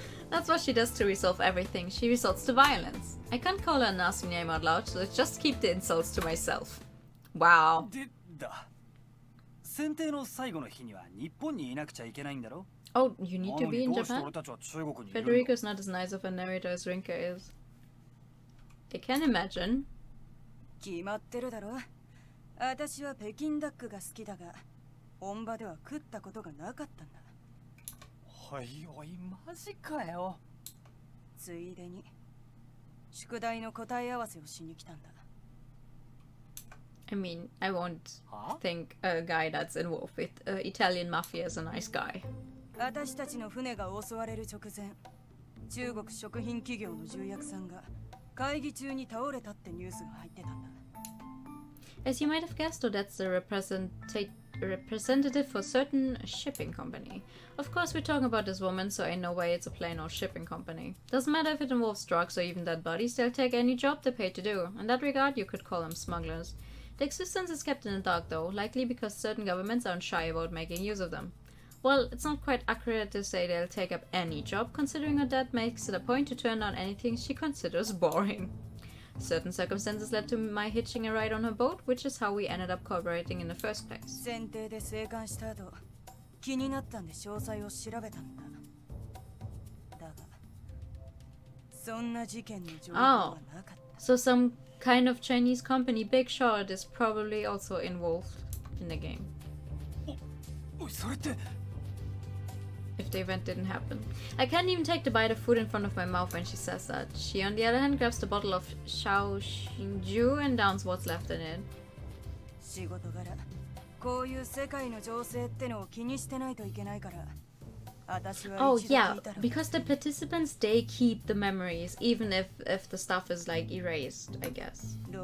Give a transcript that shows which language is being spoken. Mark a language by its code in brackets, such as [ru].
[en] That's what she does to resolve everything. She resorts to violence. I can't call her a nasty name out loud, so let's just keep the insults to myself. Wow. [ja] でだ。選定の最後の日には日本にいなくちゃいけないんだろ? [en] Oh, you need to be in Japan? [ja] たちは中国にいるの? [en] Federico's not as nice of a narrator as Rinka is. I can imagine. [ja] 決まってるだろ。私は北京ダックが好きだが、本場では食ったことがなかったんだ。おいおい、マジかよ。ついでに宿題の答え合わせをしに来たんだ。 [en] I mean, I won't think a guy that's involved with Italian mafia is a nice guy. [ja] 私たちの船が襲われる直前、中国食品企業の重役さんが会議中に倒れたってニュースが入ってたんだ。 [en] As you might have guessed, Odette's the representative for a certain shipping company. Of course, we're talking about this woman, so I know why it's a plain old shipping company. Doesn't matter if it involves drugs or even dead bodies, they'll take any job they're paid to do. In that regard, you could call them smugglers. Their existence is kept in the dark, though, likely because certain governments aren't shy about making use of them. Well, it's not quite accurate to say they'll take up any job, considering Odette makes it a point to turn down anything she considers boring. Certain circumstances led to my hitching a ride on her boat, which is how we ended up cooperating in the first place. [ja] 選定で生還した後、気になったんで詳細を調べたんだ。だが、そんな事件の情報はなかった。 [en] So some kind of Chinese company, Big Shot, is probably also involved in the game. [ja] おい、それって。 [en] If the event didn't happen. I can't even take the bite of food in front of my mouth when she says that. She, on the other hand, grabs the bottle of Shaoxingju and downs what's left in it. [ja] 仕事柄、こういう世界の情勢ってのを気にしてないといけないから。 [en] Oh yeah, because the participants, they keep the memories, even if the stuff is like erased, I guess.